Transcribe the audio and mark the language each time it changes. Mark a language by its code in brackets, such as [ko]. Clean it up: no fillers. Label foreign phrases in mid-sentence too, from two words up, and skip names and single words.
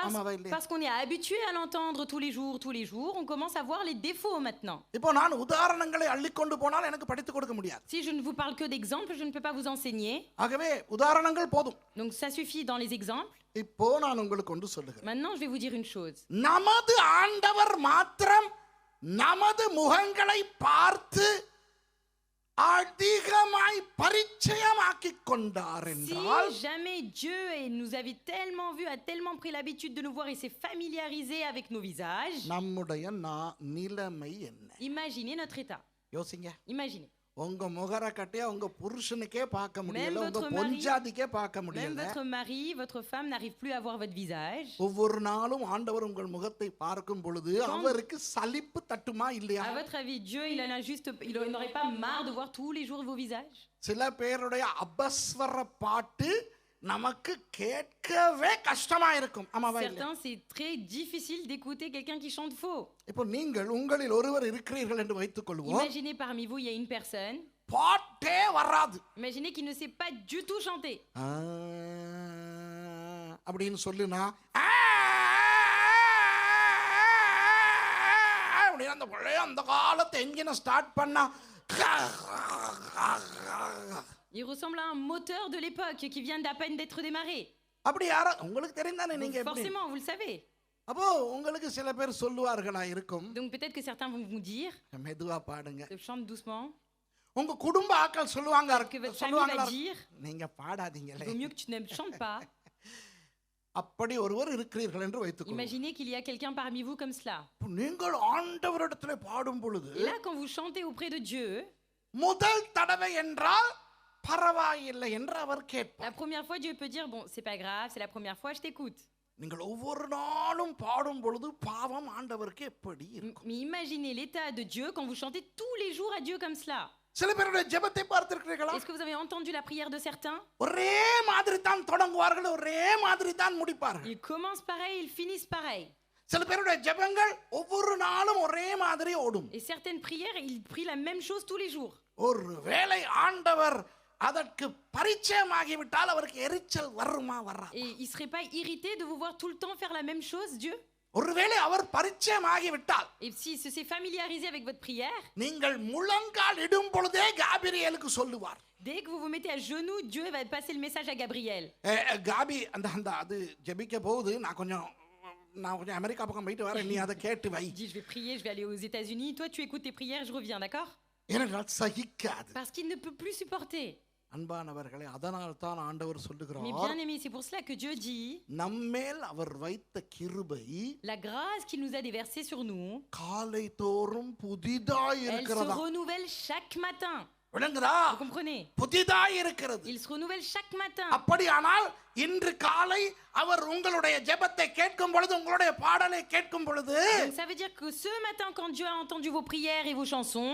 [ta] ஆமாவா இல்லையா? [fr] Parce qu'on est habitué à l'entendre tous les jours, on commence à voir les défauts maintenant. [ta] இப்போ நான் உதாரணங்களை அள்ளிக்கொண்டு போனால் எனக்கு படித்து கொடுக்க முடியாது. [fr] Si je ne vous parle que d'exemples, je ne peux pas vous enseigner. [ta] ஆகவே உதாரணங்கள் போதும். [fr] Donc ça suffit dans les exemples. [ta] இப்போ நான் உங்களுக்கு ஒன்று சொல்லுகிறேன். [fr] Maintenant, je vais vous dire une chose. [ta] நமது ஆண்டவர் மாத்திரம் நமது முகங்களை பார்த்து அதிகமாய் பரிச்சயமாக்கிக் கொண்டார் [fr] Si [ta] என்றால், [fr] jamais Dieu nous avait tellement vus, a tellement pris l'habitude de nous voir et s'est familiarisé avec nos visages, [ta] நம்முடைய நிலைமை என்ன? [fr] imaginez notre état. [ta] யோசிங்க. [fr] Imaginez. [ta] உங்க முகர கட்டியா உங்க புருஷனுக்கே பார்க்க முடியல, [fr] Même [ta] உங்க [fr] votre mari- [ta] பொஞ்சாதிக்கே பார்க்க [fr] Même [ta] முடியல. [fr] votre mari, votre femme n'arrive plus à voir votre visage. [ta] ஒவ்வொரு நாளும் ஆண்டவர் உங்கள் முகத்தை பார்க்கும் பொழுது அவருக்கு சலிப்பு தட்டுமா இல்லையா? [fr] À votre avis, Dieu, il n'aurait pas marre de voir tous les jours vos visages? [ta] சில பேருடைய அபஸ்வர பாட்டு நமக்கு கேட்கவே கஷ்டமா இருக்கும். ஆமாவா இல்லையா? [fr] Certains, c'est très difficile d'écouter quelqu'un qui chante faux. [ta] இப்போ நீங்கள் உங்களில் ஒருவர் இருக்கிறீர்கள் என்று வைத்துக் கொள்வோம். [fr] Imaginez parmi vous, il y a une personne. [ta] பாட்டே வராது. [fr] Imaginez qu'il ne sait pas du tout chanter. [ta] அப்படின்னு சொல்லுனா அப்படின்னு அந்த பழைய அந்த காலத்தை என்ஜினை ஸ்டார்ட் பண்ணா [fr] Il ressemble à un moteur de l'époque qui vient d'à peine d'être démarré. [ta] அப்படி யாரோ உங்களுக்கு தெரிந்தானே நீங்க எப்படி? [fr] Forcément, vous le savez. [ta] அப்போ உங்களுக்கு சில பேர் சொல்லுவார்களா இருக்கும், [fr] Donc peut-être que certains vont vous dire, [ta] மெதுவா பாடுங்க. [fr] chante doucement. [ta] உங்க குடும்ப ஆட்கள் சொல்லுவாங்க [fr] Que votre famille [ta] சொல்லுவாங்களா, [fr] va dire, [ta] நீங்க பாடாதீங்களே. [fr] il vaut mieux que tu ne chantes pas. [ta] அப்படி ஒருவர் இருக்கிறீர்கள் என்று வைத்துக் கொள்ளுங்கள். [fr] Imaginez qu'il y a quelqu'un parmi vous comme cela. [ta] நீங்கள் ஆண்டவரிடத்திலே பாடும் பொழுது [fr] Et là, quand vous chantez auprès de Dieu, [ta] முதல் தடவை என்றால் பரவாயில்லை என்று அவர் கேட்பார். [fr] la première fois, Dieu peut dire, bon, c'est pas grave, c'est la première fois, je t'écoute. [ta] நீங்கள் ஒவ்வொரு நாளும் பாடும் பொழுது பாவம் ஆண்டவருக்கு எப்படி இருக்கும்? [fr] Mais imaginez l'état de Dieu quand vous chantez tous les jours à Dieu comme cela. [ta] சில பேருடைய ஜெபத்தை பார்த்திருக்கிறீர்களா? [fr] Est-ce que vous avez entendu la prière de certains? [ta] ஒரே மாதிரி தான் தொடங்குவார்கள், ஒரே மாதிரி தான் முடிப்பார்கள். [fr] Ils commencent pareil, ils finissent pareil. [ta] சில பேருடைய ஜெபங்கள் ஒவ்வொரு நாளும் ஒரே மாதிரி ஓடும். [fr] Et certaines prières, ils prient la même chose tous les jours. [ta] ஒருவேளை ஆண்டவர் அதற்கு பரிச்சயமாகிவிட்டால் அவருக்கு எரிச்சல் வருமா வராதா? [fr] Et il serait pas irrité de vous voir tout le temps faire la même chose, Dieu? [ta] ஒருவேளை அவர் பரிச்சயமாகிவிட்டால் [fr] Et si s'est familiarisé avec votre prière, [ta] நீங்கள் முழங்கால் இடும் பொழுதே காபிரியலுக்கு சொல்லுவார். [fr] dès que vous vous mettez à genoux, Dieu va passer le message à Gabriel. [ta] காபி அந்த அந்த அது ஜெபிக்க போகுது, நான் கொஞ்சம் அமெரிக்கா பக்கம் போயிட்டு வரேன், நீ அதை கேட்டு வை. [fr] Il dit, je vais prier, je vais aller aux États-Unis. Toi, tu écoutes tes prières, je reviens, d'accord? [ta] ஏனென்றால் சகிக்காது. [fr] Parce qu'il ne peut plus supporter. [ta] அன்பானவர்களே, அதனால் தான் ஆண்டவர் [fr] Mais [ta] சொல்லுகிறார், [fr] bien aimé, c'est pour cela que Dieu dit, [ta] நம்மேல் அவர் வைத்த கிருபை [fr] la grâce qu'il nous a déversée sur nous, [ta] காலை தோறும் புதிதாய் [fr] elle se [ta] இருக்கிறதா? [fr] renouvelle chaque matin. [ta] விளங்குதா? [fr] Vous comprenez? [ta] புதிதாய் இருக்கிறது. [fr] Il se renouvelle chaque matin. [ta] அப்படியானால் இன்று காலை அவர் உங்களுடைய ஜெபத்தை கேட்கும் பொழுது, உங்களுடைய பாடலை கேட்கும் பொழுது, [fr] Donc ça veut dire que ce matin, quand Dieu a entendu vos prières et vos chansons,